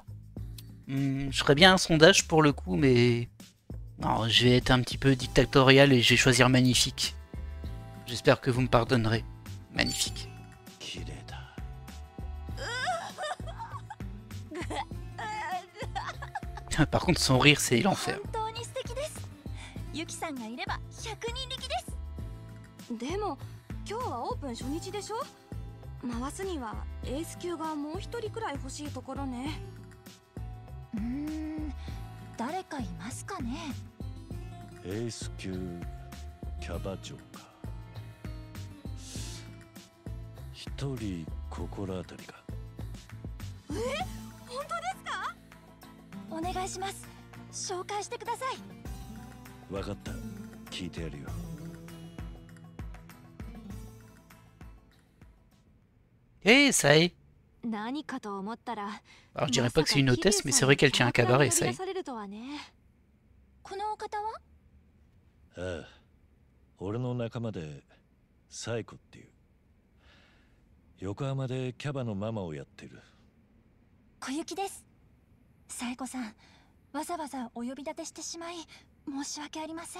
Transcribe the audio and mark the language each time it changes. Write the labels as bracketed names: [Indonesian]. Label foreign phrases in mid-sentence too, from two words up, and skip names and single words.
[French] Je ferais bien un sondage pour le coup, mais non, je vais être un petit peu dictatorial et je vais choisir magnifique. J'espère que vous me pardonnerez. Magnifique. Par contre, son rire, c'est l'enfer. [Japanese] ゆきさんがいれば100人力です。でも今日はオープン初日でしょ。回すにはエース級がもう一人くらい欲しいところね。誰かいますかね。エース級キャバ嬢か。一人心当たりか。本当ですか。お願いします。紹介してください。わかった。聞いてやるよ。 [French] Ça y est. [Japanese] 何かと思ったら。 [French] Alors je dirais pas que c'est une hôtesse, mais c'est vrai qu'elle tient un cabaret, ça y est. [Japanese] このお方は？ああ、俺の仲間でサイコっていう。横浜でキャバのママをやってる。小雪です。サイコさん、わざわざお呼び立てしてしまい申し訳ありません。